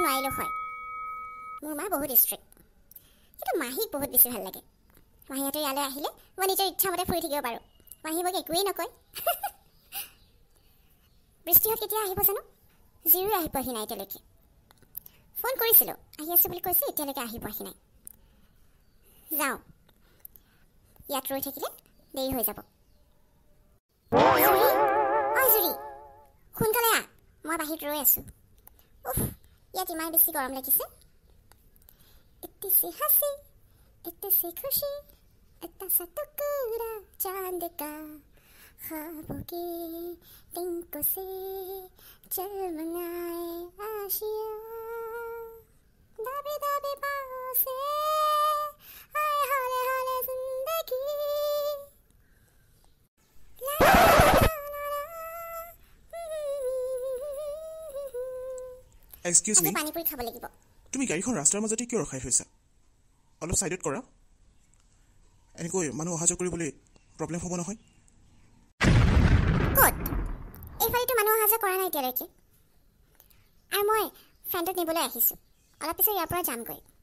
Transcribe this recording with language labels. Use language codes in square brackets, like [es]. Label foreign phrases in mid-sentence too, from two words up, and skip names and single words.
[as] হয় মোৰ মা বহুত ষ্ট্ৰিক্ট কিন্তু মাহীক বহুত বেছি ভাল লাগে মাহীহঁতে ইয়ালৈ আহিলে মই নিজৰ ইচ্ছামতে ফুৰি থাকিব পাৰোঁ মাহী মোক একোৱেই নকয় বৃষ্টিহঁত কেতিয়া আহিব জানো জিৰো আহি পোৱাহি নাই এতিয়ালৈকে ফোন কৰিছিলোঁ আহি আছোঁ বুলি কৈছে এতিয়ালৈকে আহি পোৱাহি নাই যাওঁ ইয়াত ৰৈ থাকিলে দেৰি হৈ যাব জুৰি সোনকালে আহ মই বাহিৰত ৰৈ আছোঁ উফ ইয়াত ইমান বেছি গৰম লাগিছে [hi] इतनी सी हंसी इतनी सी खुशी इतना सा टुकड़ा चांद का ख्वाबों के तिनकों से चमकाए आशिया दाबे दाबे पाँव से आए हाले हाले जिंदगी [en] excuse me [as] পানী পুৰী খাব লাগিব তুমি গাড়ীখন ৰাস্তাৰ মাজতে কিয় ৰখাই থৈছা অলপ সাইডত কৰা এনেকৈ মানুহ অহা যোৱা কৰিবলৈ প্ৰব্লেম হ'ব নহয় ক'ত এইফালেতো মানুহ অহা যোৱা কৰা নাই এতিয়ালৈকে আৰু মই ফ্ৰেণ্ডক নিবলৈ আহিছোঁ অলপ পিছত ইয়াৰ পৰা যামগৈ